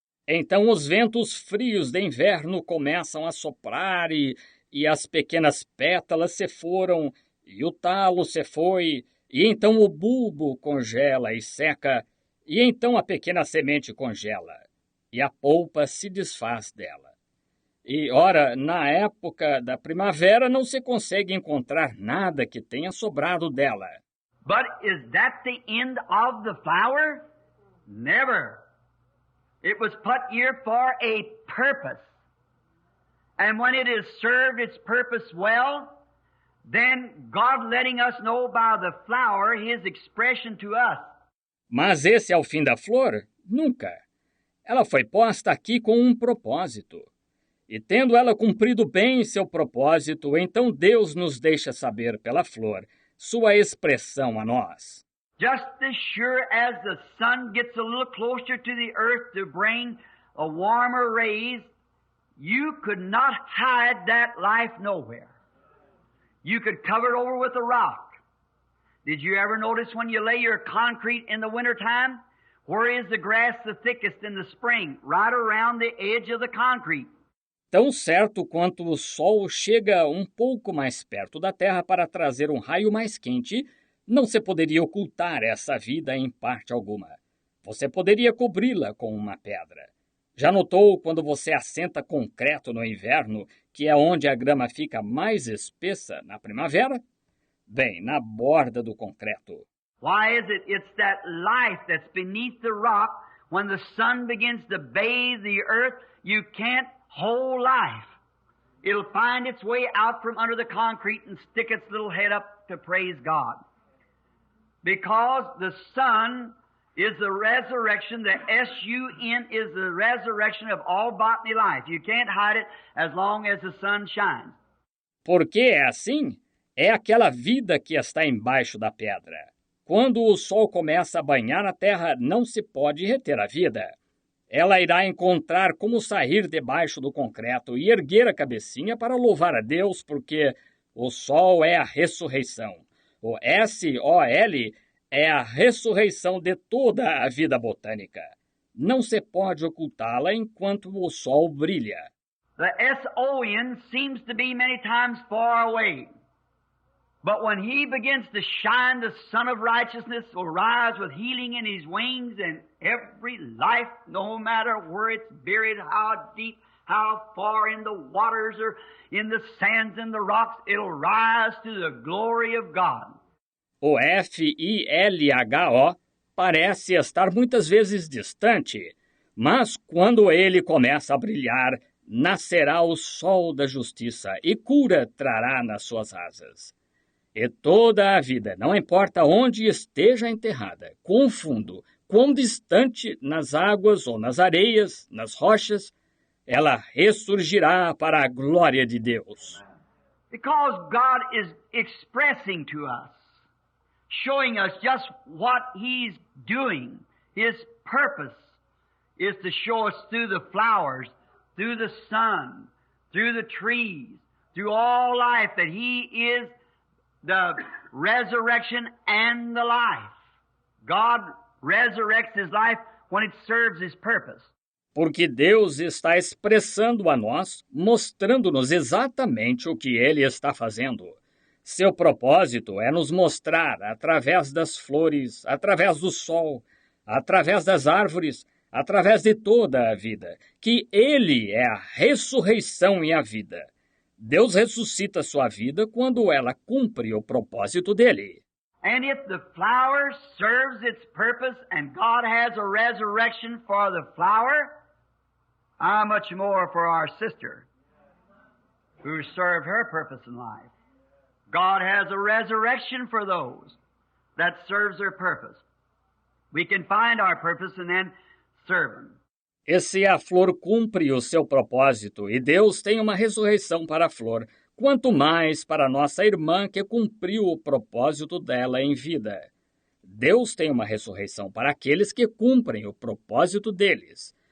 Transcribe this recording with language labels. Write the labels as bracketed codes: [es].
[pt] Então os ventos frios de inverno começam a soprar e as pequenas pétalas se foram, e o talo se foi, e então o bulbo congela e seca, e então a pequena semente congela, e a polpa se desfaz dela. E, ora, na época da primavera não se consegue encontrar nada que tenha sobrado dela. [en] But is that the end of the flower? Never. It was put here for a purpose. And when it has served its purpose well, then God letting us know by the flower His expression to us. [pt] Mas esse é o fim da flor? Nunca. Ela foi posta aqui com um propósito. E tendo ela cumprido bem seu propósito, então Deus nos deixa saber pela flor sua expressão a nós. [en] Just as sure as the sun gets a little closer to the earth to bring a warmer rays, you could not hide that life nowhere. You could cover it over with a rock. Did you ever notice when you lay your concrete in the wintertime? Where is the grass the thickest in the spring? Right around the edge of the concrete. [pt] Tão certo quanto o sol chega um pouco mais perto da Terra para trazer um raio mais quente, não se poderia ocultar essa vida em parte alguma. Você poderia cobri-la com uma pedra. Já notou quando você assenta concreto no inverno, que é onde a grama fica mais espessa na primavera? Bem, na borda do concreto. [en] Why is it? It's that life that's beneath the rock. When the sun begins to bathe the earth, you can't hold life. It'll find its way out from under the concrete and stick its little head up to praise God. Because the sun is the resurrection, the S-U-N is the resurrection of all botany life. You can't hide it as long as the sun shines. [pt] Por que é assim? É aquela vida que está embaixo da pedra. Quando o sol começa a banhar a terra, não se pode reter a vida. Ela irá encontrar como sair debaixo do concreto e erguer a cabecinha para louvar a Deus, porque o sol é a ressurreição. O S-O-L é a ressurreição de toda a vida botânica. Não se pode ocultá-la enquanto o sol brilha. [en] The S-O-N seems to be many times far away. But when he begins to shine, the Son of Righteousness will rise with healing in his wings, and every life, no matter where it's buried, how deep, how far in the waters or in the sands and the rocks, it'll rise to the glory of God. [pt] O F-I-L-H-O parece estar muitas vezes distante, mas quando ele começa a brilhar, nascerá o sol da justiça e cura trará nas suas asas. E toda a vida, não importa onde esteja enterrada, quão fundo, quão distante, nas águas ou nas areias, nas rochas, ela ressurgirá para a glória de Deus. [en] Because God is expressing to us, showing us just what He's doing. His purpose is to show us through the flowers, through the sun, through the trees, through all life, that He is the resurrection and the life. God resurrects His life when it serves His purpose. [pt] Porque Deus está expressando a nós, mostrando-nos exatamente o que Ele está fazendo. Seu propósito é nos mostrar, através das flores, através do sol, através das árvores, através de toda a vida, que Ele é a ressurreição e a vida. Deus ressuscita sua vida quando ela cumpre o propósito dele. [en] And if the flower serves its purpose and God has a resurrection for the flower, how much more for our sister who served her purpose in life? God has a resurrection for those that serves their purpose. We can find our purpose and then serve Him. [pt] E se a flor cumpre o seu propósito e Deus tem uma ressurreição para a flor, quanto mais para nossa irmã que cumpriu o propósito dela em vida. Deus tem uma ressurreição para aqueles que cumprem o propósito deles.